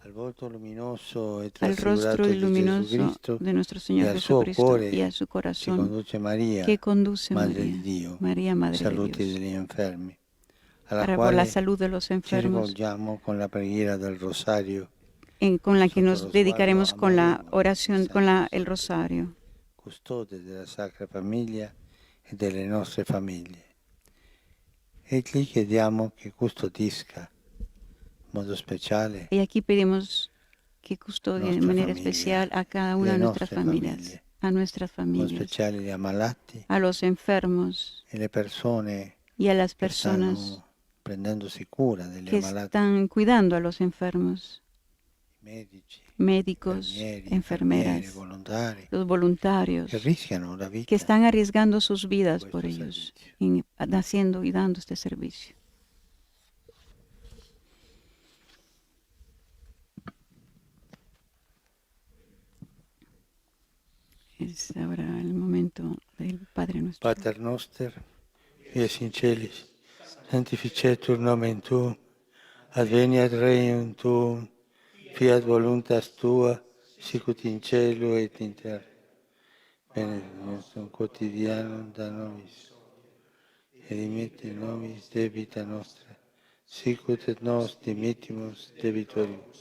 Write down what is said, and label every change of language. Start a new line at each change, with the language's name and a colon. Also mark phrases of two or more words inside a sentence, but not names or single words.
Spanish: Al rostro luminoso de nuestro Señor Jesucristo y a su corazón que conduce María, Madre de Dios, por la salud de los enfermos, con la que nos dedicaremos con la oración, con el rosario.
Italian: Custode della Sacra Famiglia e delle nostre famiglie. E gli chiediamo che custodisca in modo speciale.
Spanish: Y aquí pedimos que custodie de manera especial a cada una de nuestras familias, a nuestras familias, a los enfermos y a las personas que están cuidando a los enfermos, médicos, enfermeras, los voluntarios que están arriesgando sus vidas por ellos, haciendo y dando este servicio. Es ahora el momento del Padre Nuestro.
Latin: Pater noster, qui es in celis, sanctificetur nomen tuum, adveniat regnum tuum, fiat voluntas tua, sicut in cielo et in terra. Benedictum nostrum quotidianum da nobis, et dimitte nobis debita nostra, sicut et nos dimittimus debitoribus.